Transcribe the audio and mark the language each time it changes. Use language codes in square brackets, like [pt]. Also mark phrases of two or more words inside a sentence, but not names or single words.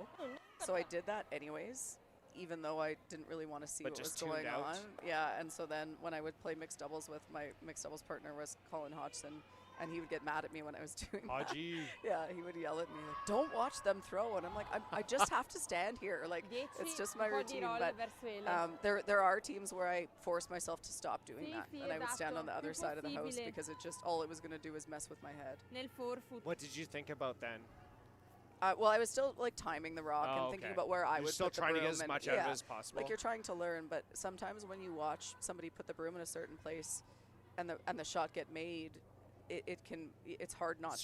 [en] So I did that anyways, even though I didn't really want to see But what was just tuned going out? on. Yeah, and so then when I would play mixed doubles with my mixed doubles partner was Colin Hodgson, and he would get mad at me when I was doing that. Haji. Yeah, he would yell at me like, "Don't watch them throw," and I'm like, I just have to stand here. Like, 10 it's just my [it] un po' di [en] routine. roll But [it] verso ele. [en] there are teams where I force myself to stop doing [it] Sì, [en] that, [it] sì, [en] and I would stand on the [it] esatto, [en] other [it] più [en] side of the house [it] possibile. [en] because it just all it was going to do was mess with my head. [it] Nel forefoot. [en] What did you think about then? Well, I was still like timing the rock and Oh, thinking okay. about where I You're would still put the trying to get broom as and- much out of it yeah, as possible. Like you're trying to learn, but sometimes when you watch somebody put the broom in a certain place, and the shot get made, it's hard not to